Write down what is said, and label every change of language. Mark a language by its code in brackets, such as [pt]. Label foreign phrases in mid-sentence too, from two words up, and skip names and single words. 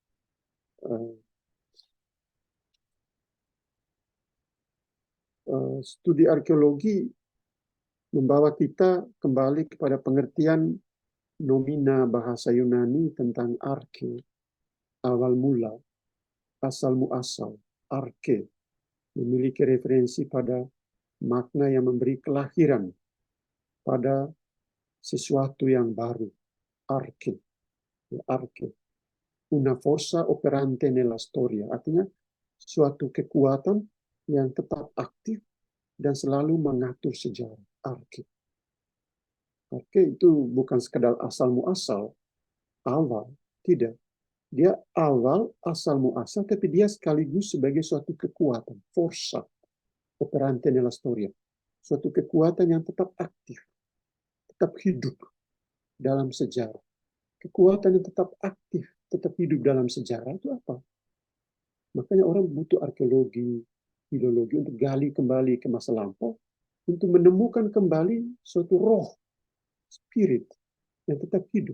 [id] Studi arkeologi membawa kita kembali kepada pengertian nomina bahasa Yunani tentang arke, awal mula. asal muasal, arke, memiliki referensi pada makna yang memberi kelahiran pada sesuatu yang baru, [it] arke, arke, una forza operante nella storia, [id] artinya suatu kekuatan yang tetap aktif dan selalu mengatur sejarah, arke. Arke itu bukan sekedar asal muasal, awal, tidak. Dia awal, asal muasal, tapi dia sekaligus sebagai suatu kekuatan, [it] forza operante nella storia. [id] Suatu kekuatan yang tetap aktif, tetap hidup dalam sejarah. Kekuatan yang tetap aktif, tetap hidup dalam sejarah itu apa? Makanya orang butuh arkeologi, filologi untuk gali kembali ke masa lampau, untuk menemukan kembali suatu roh, spirit yang tetap hidup.